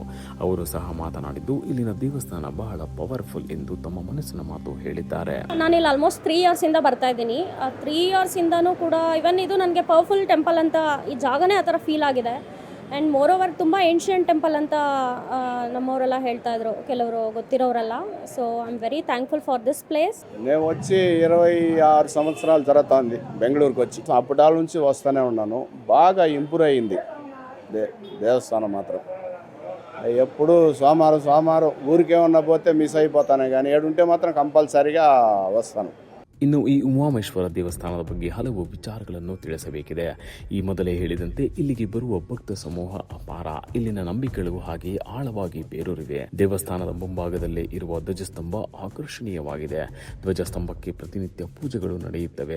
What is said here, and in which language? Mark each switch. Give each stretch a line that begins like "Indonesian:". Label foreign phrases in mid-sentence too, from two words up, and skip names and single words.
Kannada: ಅವರು ಸಹ ಮಾತನಾಡಿದ್ದು ಇಲ್ಲಿನ ದೇವಸ್ಥಾನ ಬಹಳ ಪವರ್ಫುಲ್ ಎಂದು ತಮ್ಮ ಮನಸ್ಸಿನ ಮಾತು ಹೇಳಿದ್ದಾರೆ. ನಾನಿಲ್ಲಿ ಆಲ್ಮೋಸ್ಟ್ 3 ಇಯರ್ಸಿಂದ ಬರ್ತಾ ಇದ್ದೀನಿ. 3 ಇಯರ್ಸಿಂದನೂ ಕೂಡ ಇವನ್ ಇದು ನನಗೆ
English: powerful temple
Kannada: ಅಂತ ಈ ಜಾಗನೇ ಆ ಥರ ಫೀಲ್ ಆಗಿದೆ.
English: and moreover
Kannada: ತುಂಬ
English: ancient temple
Kannada: ಅಂತ నమ్మవరెಲ್ಲ ಹೇಳ್ತಾ ఇದ್ರು, ಕೆಲವರು ಗೊತ್ತಿರೋರೆಲ್ಲ.
English: So I'm very thankful for this place.
Telugu: నేను వచ్చి 26 సంవత్సరాల తర్వాత ఉంది బెంగళూరుకి వచ్చి. అప్పటాల నుంచి వస్తూనే ఉన్నాను. బాగా ఇంప్రూవ్ అయ్యింది దేవస్థానం మాత్రం. ఎప్పుడు సోమవారం ఊరికేమన్నా పోతే మిస్ అయిపోతానే కానీ ఏడుంటే మాత్రం కంపల్సరీగా వస్తాను.
Kannada: ಇನ್ನು ಈ ಉಮಾಮೇಶ್ವರ ದೇವಸ್ಥಾನದ ಬಗ್ಗೆ ಹಲವು ವಿಚಾರಗಳನ್ನು ತಿಳಿಸಬೇಕಿದೆ. ಈ ಮೊದಲೇ ಹೇಳಿದಂತೆ ಇಲ್ಲಿಗೆ ಬರುವ ಭಕ್ತ ಸಮೂಹ ಅಪಾರ. ಇಲ್ಲಿನ ನಂಬಿಕೆಗಳು ಹಾಗೆಯೇ ಆಳವಾಗಿ ಬೇರೂರಿವೆ. ದೇವಸ್ಥಾನದ ಮುಂಭಾಗದಲ್ಲೇ ಇರುವ ಧ್ವಜಸ್ತಂಭ ಆಕರ್ಷಣೀಯವಾಗಿದೆ. ಧ್ವಜಸ್ತಂಭಕ್ಕೆ ಪ್ರತಿನಿತ್ಯ ಪೂಜೆಗಳು ನಡೆಯುತ್ತವೆ.